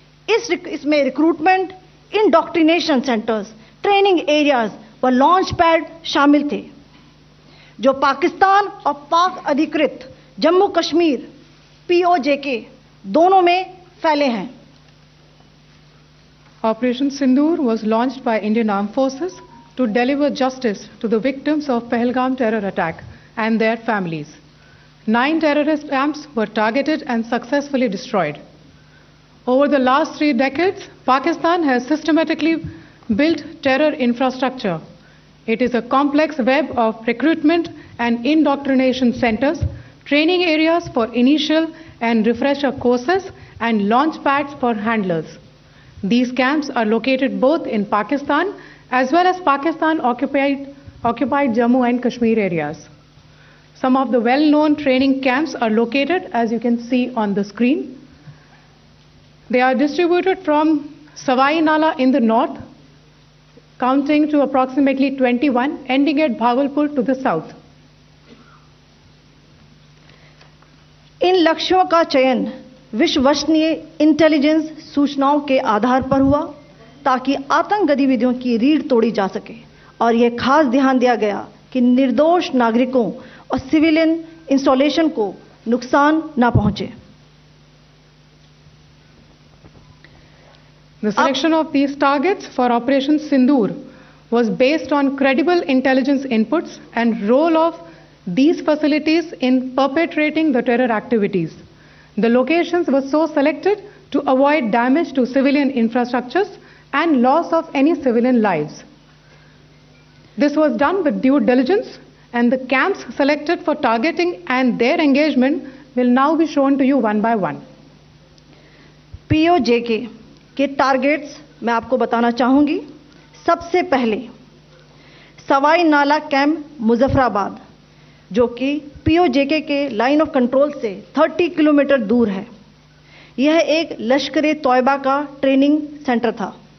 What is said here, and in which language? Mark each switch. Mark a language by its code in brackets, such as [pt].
[hi] इसमें recruitment, indoctrination centres, training areas व launch pad शामिल थे, जो पाकिस्तान और पाक अधिकृत जम्मू कश्मीर POJK दोनों में फैले हैं। [en] Operation Sindoor was launched by Indian Armed Forces to deliver justice to the victims of Pahalgam terror attack and their families. 9 terrorist camps were targeted and successfully destroyed. Over the last 3 decades, Pakistan has systematically built terror infrastructure. It is a complex web of recruitment and indoctrination centers, training areas for initial and refresher courses, and launch pads for handlers. These camps are located both in Pakistan as well as Pakistan-occupied Jammu and Kashmir areas. Some of the well-known training camps are located, as you can see on the screen. They are distributed from Savai Nala in the north, counting to approximately 21, ending at Bhagalpur to the south. [hi] इन लक्ष्यों का चयन विश्वसनीय intelligence सूचनाओं के आधार पर हुआ, ताकि आतंक गतिविधियों की रीढ़ तोड़ी जा सके, और यह खास ध्यान दिया गया कि निर्दोष नागरिकों और सिविलियन इंस्टॉलेशन को नुकसान न पहुंचे। [en] The selection of these targets for Operation Sindoor was based on credible intelligence inputs and role of these facilities in perpetrating the terror activities. The locations were so selected to avoid damage to civilian infrastructures and loss of any civilian lives. This was done with due diligence, and the camps selected for targeting and their engagement will now be shown to you one by one. [hi] POJK के targets मैं आपको बताना चाहूंगी। सबसे पहले सवाई नाला camp Muzaffarabad, जो कि POJK के लाइन ऑफ कंट्रोल से 30 किलोमीटर दूर है। यह एक लश्कर-ए-तौयबा का ट्रेनिंग सेंटर था।